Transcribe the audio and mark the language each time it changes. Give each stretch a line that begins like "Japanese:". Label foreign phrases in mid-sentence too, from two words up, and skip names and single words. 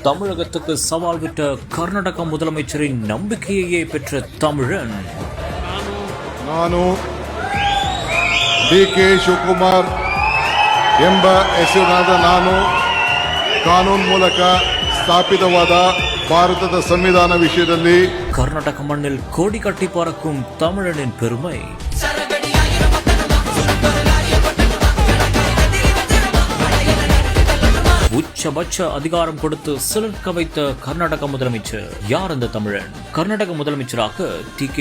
Tamil: தமிழகத்துக்கு சவால் விட்ட கர்நாடக முதலமைச்சரின் நம்பிக்கையே பெற்ற தமிழன்.
Kannada: ನಾನು ಡಿ.ಕೆ. ಶಿವಕುಮಾರ್ ಎಂಬ ಹೆಸರಿನಾದ ನಾನು ಕಾನೂನು ಮೂಲಕ ಸ್ಥಾಪಿತವಾದ ಭಾರತದ ಸಂವಿಧಾನ ವಿಷಯದಲ್ಲಿ
Tamil: கர்நாடக மண்ணில் கோடி கட்டி பறக்கும் தமிழனின் பெருமை. உச்சபட்ச அதிகாரம் கொடுத்து சிலர்க்க வைத்த கர்நாடக முதலமைச்சர் யார்? அந்த தமிழன். கர்நாடக முதலமைச்சராக டி.கே.